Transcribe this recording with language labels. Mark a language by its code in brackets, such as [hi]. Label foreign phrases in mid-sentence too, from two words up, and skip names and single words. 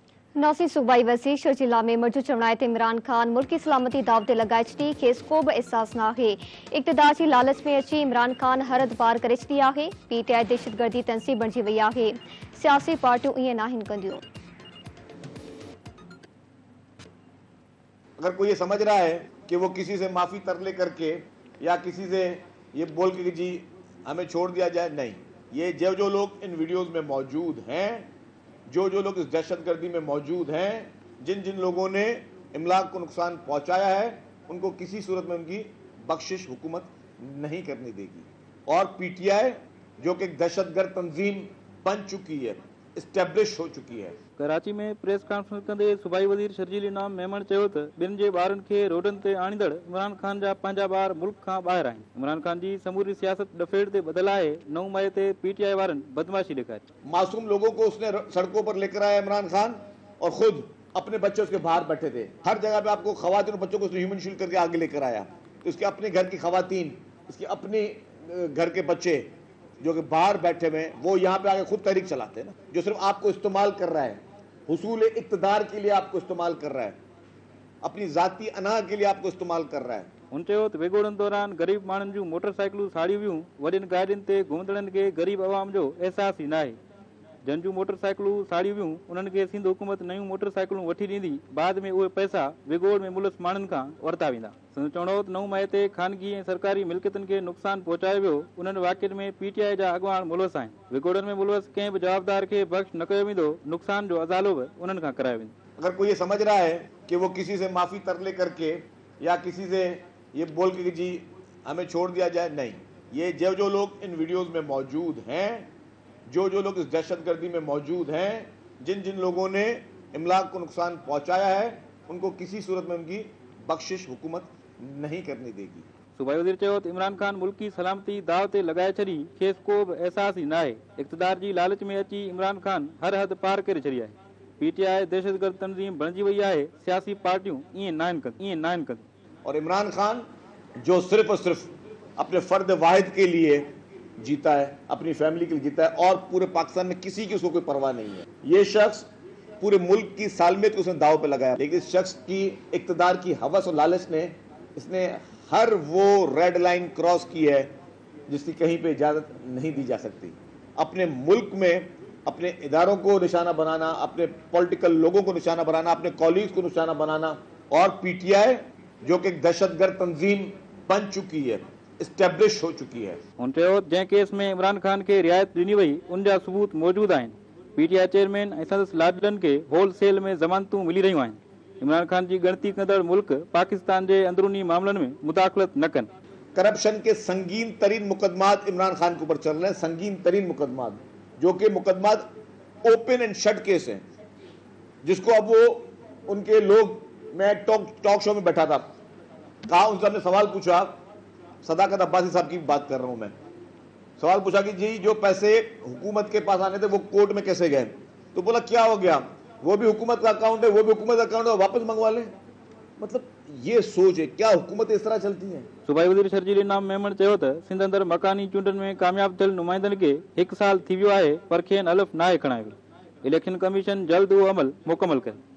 [sd] नासी सूबाई वज़ीर शर जिला में मर्जू चवणाए इमरान खान मुल्क की सलामती दाव ते लगाए छॾी खेसि को बि एहसास न आहे। इक़्तिदार जी लालच में अची इमरान खान हर हद पार करे छॾी आहे। पीटीआई दहशतगर्दी तंज़ीम बणिजी वई आहे। सियासी पार्टियूं ईअं नाहिनि कंदियूं। [ur] اگر کوئی یہ سمجھ رہا ہے کہ وہ کسی سے معافی ترلے کرکے یا کسی سے یہ بول کے کہ جی ہمیں چھوڑ دیا جائے، نہیں. یہ جو لوگ ان ویڈیوز میں موجود ہیں، جو لوگ اس دہشتگردی میں موجود ہیں، جن لوگوں نے املاک کو نقصان پہنچایا ہے، انکو کسی صورت میں ان کی بخشش حکومت نہیں کرنے دیگی. اور پی ٹی آئی جو کہ ایک دہشتگرد تنظیم بن چکی ہے، اسٹیبلش ہو چکی ہے. [sd] कराची में प्रेस कॉन्फ्रेंस कंदे सूबाई वज़ीर शर्जील इनाम मेमण चयो त ॿिनि जे ॿारनि खे रोडनि ते आणींदड़ इमरान खान जा पंहिंजा ॿार मुल्क खां ॿाहिरि आहिनि। इमरान खान जी समूरी सियासत डफेड़ ते ॿधल आहे। 9 मई ते पीटीआई वारनि बदमाशी ॾेखारी। [ur] معصوم لوگوں کو اس نے سڑکوں پر لیکر آیا عمران خان، اور خود اپنے بچے اس کے باہر بیٹھے تھے. ہر جگہ پہ آپکو خواتین اور بچوں کو اس نے [en] human shield [ur] کرکے آگے لیکر آیا. تو اس کے اپنے گھر کی خواتین، اس کے اپنے گھر کے بچے جو کہ باہر بیٹھے ہوئے، وہ یہاں پہ آکے خود تحریک چلاتے ہیں نا. جو صرف آپکو استعمال کر رہا ہے، حصول اقتدار کے لیے آپکو استعمال کر رہا ہے، اپنی ذاتی انا کے لیے آپکو استعمال کر رہا ہے. [sd] हुन चयो त विगोड़नि दौरान ग़रीब माण्हुनि जूं मोटरसाइकिलूं साड़ियूं वियूं। वॾियुनि गाॾियुनि ते घुमंदड़नि खे ग़रीब आवाम जो अहसास ई न आहे। जन जूं मोटरसाइकिलूं साड़ियूं वियूं, उन्हनि खे सिंध हुकूमत नयूं मोटरसाइकिलूं वठी ॾींदी। बाद में उहे पैसा विगोड़ में मुलस माण्हुनि खां वरिता वेंदा। संदसि चवणो त 9 मई ते ख़ानगी ऐं सरकारी मिल्कियतुनि खे नुक़सान पहुचायो वियो। उन्हनि वाक़िअनि में पीटीआई जा अॻवान मुलवस आहिनि। विगोड़नि में मुलवस कंहिं बि जवाबदार खे बख़्श न कयो वेंदो। नुक़सान जो अज़ालो बि उन्हनि खां करायो वेंदो। [ur] اگر کوئی یہ سمجھ رہا ہے کہ وہ کسی سے معافی ترلے کرکے یا کسی سے یہ بول کے کہ جی ہمیں چھوڑ دیا جائے، نہیں. یہ جو لوگ ان ویڈیوز میں موجود ہیں، جو لوگ اس دہشتگردی میں موجود ہیں، جن لوگوں نے املاک کو نقصان پہنچایا ہے، انکو کسی صورت میں ان کی بخشش حکومت نہیں کرنے دیگی. [sd] सूबाई वज़ीर चयो त इमरान खान मुल्क की सलामती दाव ते लगाए छॾी खेसि को बि एहसास ई न आहे। इक़्तिदार जी लालच में अची इमरान खान हर हद पार करे छॾी आहे। पीटीआई दहशतगर्द तंज़ीम बणिजी वई आहे। सियासी पार्टियूं ईअं नाहिनि कंदियूं। [ur] اور عمران خان جو صرف اور صرف اپنے فرد واحد کے لیے جیتا ہے، اپنی فیملی کے لیے جیتا ہے، اور پورے پاکستان میں کسی کی اسکو کوئی پرواہ نہیں ہے. یہ شخص پورے ملک کی سالمیت کو اس نے داؤ پہ لگایا، لیکن اس شخص کی اقتدار کی ہوس اور لالچ نے اس نے ہر وہ [en] red line [ur] کراس کی ہے جسکی کہیں پہ اجازت نہیں دی جا سکتی. اپنے ملک میں اپنے اداروں کو نشانہ بنانا، اپنے پولیٹیکل لوگوں کو نشانہ بنانا، اپنے کولیگز کو نشانہ بنانا، اور پی ٹی آئی جو کہ ایک دہشتگرد تنظیم بن چکی ہے، اسٹیبلش ہو چکی ہے. [sd] हुन चयो जंहिं केस में इमरान खान खे रियायत ॾिनी वई, उन जा सबूत मौजूद आहिनि। पीटीआई चेयरमैन ऐं संदसि लाडलनि खे होलसेल में ज़मानतूं मिली रहियूं आहिनि। इमरान खान जी ॻणती कंदड़ मुल्क पाकिस्तान जे अंदरूनी मामलनि में मुदाख़लत न कनि। [ur] کرپشن کے سنگین ترین مقدمات عمران خان کے اوپر چل رہے ہیں، سنگین ترین مقدمات، جو کہ مقدمات [en] open and shut case [ur] ہیں، جسکو اب وہ ان کے لوگ، میں [en] talk show [ur] میں بیٹھا تھا، کہا ان سے ہم نے سوال پوچھا، صداقت عباسی صاحب کی بات کر رہا ہوں میں، سوال پوچھا کہ جی جو پیسے حکومت کے پاس آنے تھے وہ کورٹ میں کیسے گئے? تو بولا کیا ہو گیا، وہ بھی حکومت کا اکاؤنٹ ہے، وہ بھی حکومت کا اکاؤنٹ ہے، واپس منگوا لیں. مطلب یہ سوچ ہے، کیا حکومت اس طرح چلتی ہے? [sd] सूबाई वज़ीर शर्जील इनाम मेमण चयो त सिंध अंदरि मकानी चूंडनि में कामयाब थियल नुमाइंदनि खे 1 साल थी वियो आहे, पर खेनि हलफ़ नाहे खणायो वियो। इलेक्शन कमीशन जल्द उहो अमल मुकमल करे।